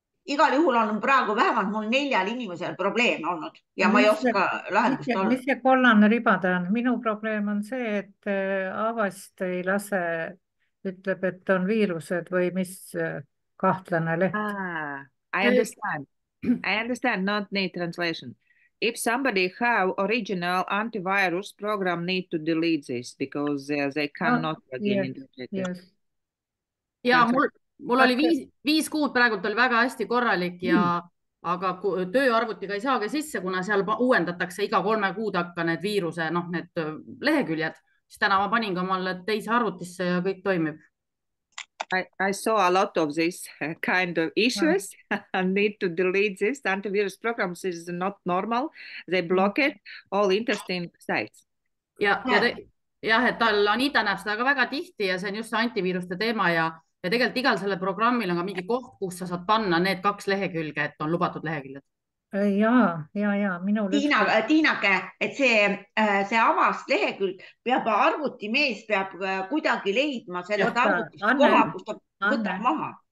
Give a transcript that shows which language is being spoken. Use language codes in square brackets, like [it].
[et] Igal juhul on praegu vähemalt mul 4 inimesel probleem olnud ja ma ei oska lahendust olla. Mis see kollane ribade on? Minu probleem on see, et avast ei lase, ütleb, et on viirused või mis kahtlane leht. [en] I understand. I understand, not need translation. If somebody have original antivirus program, need to delete this because they cannot log in. Yes. [et] Ja mul oli 5 kuud praegult oli väga hästi korralik aga tööarvutiga ei saagi sisse, kuna seal uuendatakse iga 3 kuud hakka need viiruse, need leheküljed, siis täna ma panin ka omale teise arvutisse ja kõik toimib. [en] I saw a lot of this kind of issues and need to delete this. Antivirus programs is not normal. They block it, all interesting sites. [et] Ja, et Anita näeb seda ka väga tihti ja see on just see antiviiruste teema ja tegelikult igal selle programmil on ka mingi koht, kus sa saad panna need 2 lehekülge, et on lubatud leheküljed. Ja. Tiinake, et see avast lehekülg peab arvutimees peab kuidagi leidma sellest arvutist koha, kus ta võtab maha.